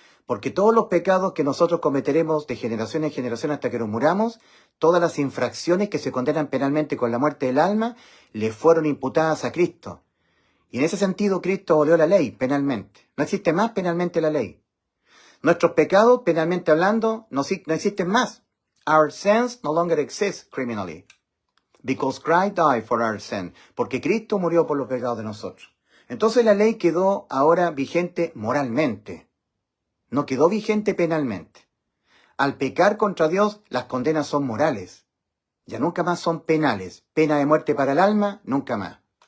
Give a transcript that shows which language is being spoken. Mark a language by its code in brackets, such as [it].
[es] Porque todos los pecados que nosotros cometeremos de generación en generación hasta que nos muramos, todas las infracciones que se condenan penalmente con la muerte del alma, le fueron imputadas a Cristo. Y en ese sentido, Cristo abolió la ley penalmente. No existe más penalmente la ley. Nuestros pecados, penalmente hablando, no existen más. [en] Our sins no longer exist criminally. Because Christ died for our sin. [es] Porque Cristo murió por los pecados de nosotros. Entonces la ley quedó ahora vigente moralmente. No quedó vigente penalmente. Al pecar contra Dios, las condenas son morales. Ya nunca más son penales. Pena de muerte para el alma, nunca más.